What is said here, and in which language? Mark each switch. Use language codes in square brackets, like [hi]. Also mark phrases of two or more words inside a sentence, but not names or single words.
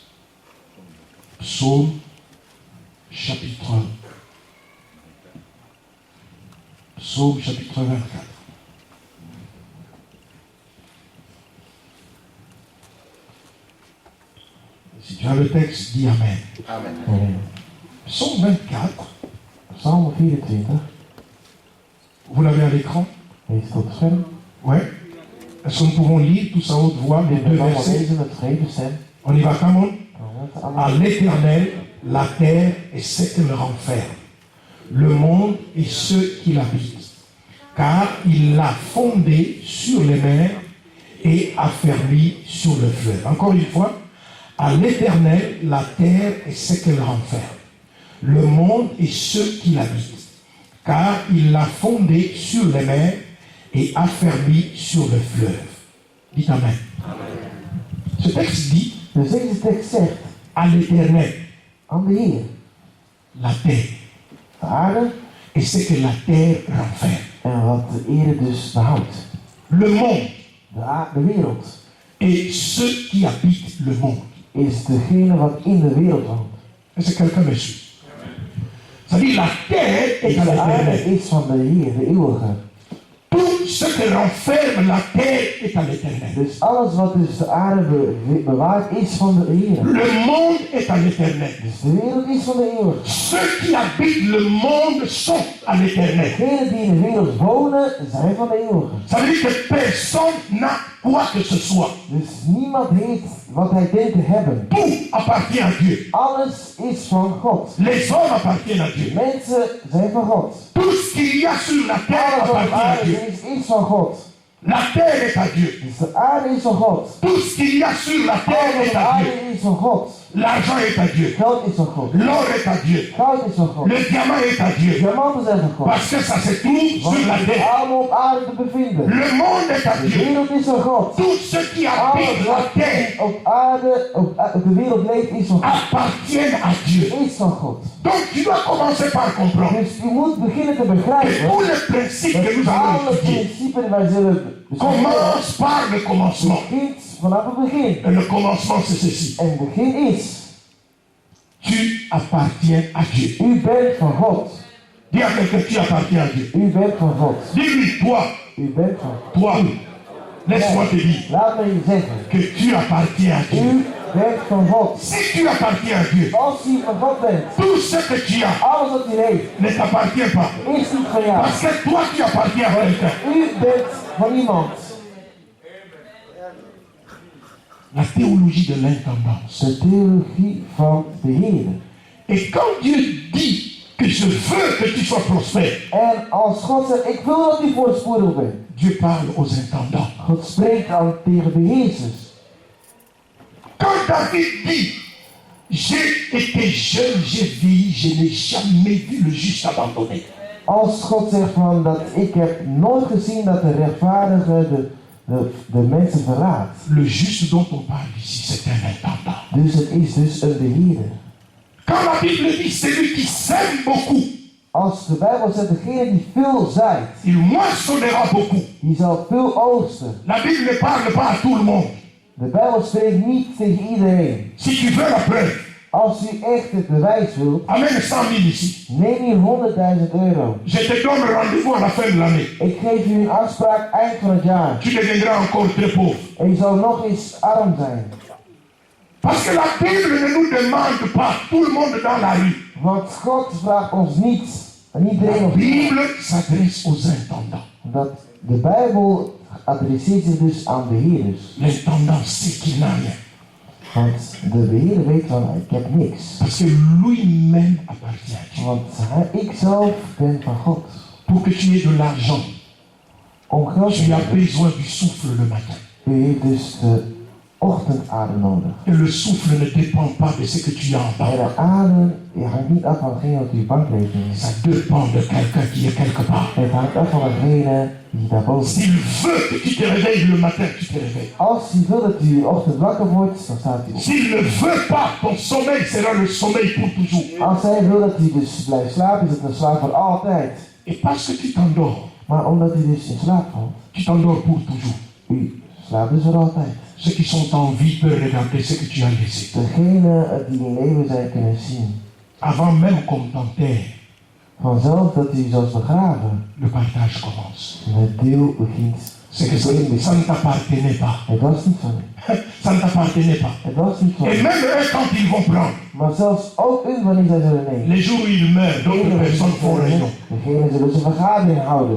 [fr] Psaume chapitre 24. Si tu as le texte, dis Amen. Amen. Psaume 24, [nl] Psalm 24. [fr] vous l'avez à l'écran? [nl] Heeft het op het scherm? [fr] Ouais. Est-ce que nous pouvons lire tous à haute voix les deux [nl] We gaan [fr] versets? [nl] lezen met gegeven stem. [fr] On y va, [en] come on. [nl] Allemaal. [fr] À l'Éternel, la terre et ce qu'elle renferme, le monde et ceux qui l'habitent. Car il l'a fondé sur les mers et affermi sur le fleuve. Encore une fois, à l'Éternel, la terre et ce qu'elle renferme, le monde et ceux qui l'habitent. Car il l'a fondé sur les mers et affermi sur le fleuve. Dites Amen. Ce texte dit, [nl] Dus deze tekst zegt [fr] à l'Éternel, [nl] aan de Heer, [fr] la terre [nl] de aarde [fr] et ce que la terre renferme. [nl] en wat de ere dus behoudt. [fr] Le monde [nl] De wereld [fr] et ceux qui habitent le monde. [nl] is degene wat in de wereld woont. [fr] Est-ce que quelqu'un me suit? C'est-à-dire la terre est [nl] Dus [fr] à [nl] de aarde [fr] l'Éternel. [nl] is van de Heer, de eeuwige. [fr] Tout ce que renferme la terre est à l'Éternel. [nl] Dus alles wat dus de aarde bewaart is van de Heer. [fr] Le monde est à l'Éternel. [nl] Dus de wereld is van de eeuwige. [fr] Ceux qui habitent le monde sont à l'Éternel. [nl] Degenen die in de wereld wonen zijn van de eeuwige. [fr] Ça veut dire que personne n'a quoi que ce soit. [nl] Dus niemand heeft wat hij denkt te hebben. [fr] Tout appartient à Dieu. [nl] Alles is van God. [fr] Les hommes appartiennent à Dieu. [nl] Mensen zijn van God. [fr] Tout ce qu'il y a sur la terre [nl] Alles wat op [fr] appartient à [nl] aarde [fr] Dieu. [nl] is van God. [fr] La terre est à Dieu. [nl] Dus de aarde is van God. [fr] Tout ce qu'il y a sur la terre [nl] Alles [fr] est [nl] op [fr] à [nl] aarde [fr] Dieu. [nl] is van God. [fr] L'argent est à Dieu. [nl] Geld is van God. [fr] L'or est à Dieu. [nl] Goud is van God. [fr] Le diamant est à Dieu. [nl] Diamanten zijn van God. [fr] Parce que ça se trouve [nl] Want [fr] sur la [nl] het is [fr] terre. [nl] allemaal op aarde te bevinden. [fr] Le monde est à [nl] De [fr] Dieu. [nl] wereld is van God. [fr] Tout ce qui [nl] Alles [fr] habite la [nl] wat [fr] terre [nl] op aarde, op de wereld leeft is van God. [fr] appartiennent à Dieu. [nl] Is van God. [fr] Donc tu dois commencer par comprendre [nl] Dus u moet beginnen te [fr] que [nl] begrijpen [fr] tous les principes que nous [nl] dat [fr] allons [nl] alle [fr] étudier [nl] principes die wij zullen bestuderen, [fr] commencent par le commencement. [nl] begint vanaf het begin. [fr] Et le commencement c'est ceci. [nl] En het begin is, [fr] Tu appartiens à Dieu. [nl] u bent van God. [fr] Dis à quelqu'un, tu appartiens à Dieu. [nl] U bent van God. [fr] Dis-lui, toi, [nl] U bent van God. [fr] toi, laisse-moi te dire [nl] Laat me je zeggen, [fr] que tu appartiens à Dieu. [nl] u bent van God. [fr] Si tu appartiens à Dieu, [nl] Als u van God bent, [fr] tout ce que tu as [nl] alles wat u heeft, [fr] ne t'appartient pas. [nl] is niet van jou. [fr] Parce que toi, tu appartiens à quelqu'un. [nl] U bent van iemand. [fr] La théologie de l'intendance. [nl] De theologie van de Heer. [fr] Et quand Dieu dit que je veux que tu sois prospère, [nl] En als God zegt, ik wil dat u voorspoedig bent. [fr] Dieu parle aux intendants. [nl] God spreekt dan tegen beheersers. [fr] Quand David dit, j'ai été jeune, j'ai vieilli, je n'ai jamais vu le juste abandonné. [nl] Als God zegt van dat ik heb nooit gezien dat de rechtvaardige de mensen verraadt. [fr] Le juste dont on parle ici, c'est un intendant. [nl] Dus het is dus een beheerder. [fr] Quand la Bible dit celui qui sème beaucoup, [nl] Als de Bijbel zegt, degene die veel zaait, [fr] il moissonnera beaucoup. [nl] die zal veel oogsten. [fr] La Bible ne parle pas à tout le monde. [nl] De Bijbel spreekt niet tegen iedereen. [fr] Si tu veux la preuve, [nl] Als u echt het bewijs wilt, [fr] amène 100 000 ici. [nl] neem hier 100.000 euro. [fr] Je te donne rendez-vous à la fin de l'année. [nl] Ik geef u een afspraak eind van het jaar. [fr] Tu deviendras encore très pauvre. [nl] En je zal nog eens arm zijn. [fr] Parce que la Bible ne nous demande pas tout le monde dans la rue. [nl] Want God vraagt ons niets. En iedereen [fr] La [nl] ons. [fr] Bible s'adresse aux intendants. [nl] Dat de Bijbel adresseert zich dus aan beheerders. [fr] L'intendant sait qu'il n'a rien. [nl] Want de beheerder weet van, ik heb niks. [fr] Parce que lui-même appartient à Dieu. [nl] Want ik zelf ben van God. [fr] Pour que tu aies de l'argent, [nl] Om geld te [fr] tu as [nl] hebben, [fr] besoin du souffle le matin. [nl] u heeft dus ochtendadem nodig. [fr] Et le souffle ne dépend pas de ce que tu as en [nl] En [fr] bas. [nl] de adem hangt niet af van hetgeen wat op je bankrekening is. [fr] Ça dépend de quelqu'un qui est quelque part. [nl] Het hangt af van degene die daarboven is. [fr] S'il veut que tu te réveilles le matin, tu te réveilles. [nl] Als hij wil dat hij in de ochtend wakker wordt, dan staat hij op. [fr] S'il ne veut pas, ton sommeil sera le sommeil pour toujours. [nl] Als hij wil dat hij dus blijft slapen, is het een slaap voor altijd. [fr] Et parce que tu t'endors, [nl] Maar omdat hij dus in slaap valt, [fr] tu t'endors pour toujours. [nl] u slaapt dus voor altijd. [fr] Ceux qui sont en vie peuvent regarder ce que tu as laissé. [nl] Degene die in leven zijn kunnen zien, [fr] Avant même qu'on t'enterre, [nl] vanzelf dat hij zelfs begraven, [fr] le partage commence. [nl] het deel begint. [fr] C'est que ça ne t'appartenait pas. [nl] Het was niet van u. [fr] Ça ne t'appartenait pas. [nl] Het was niet van [fr] Et [nl] u. [fr] même eux, quand ils vont prendre, [nl] Maar zelfs ook u, wanneer zij zullen nemen. [fr] les jours où ils meurent, d'autres personnes font réunion. [nl] Degene zullen ze vergadering houden.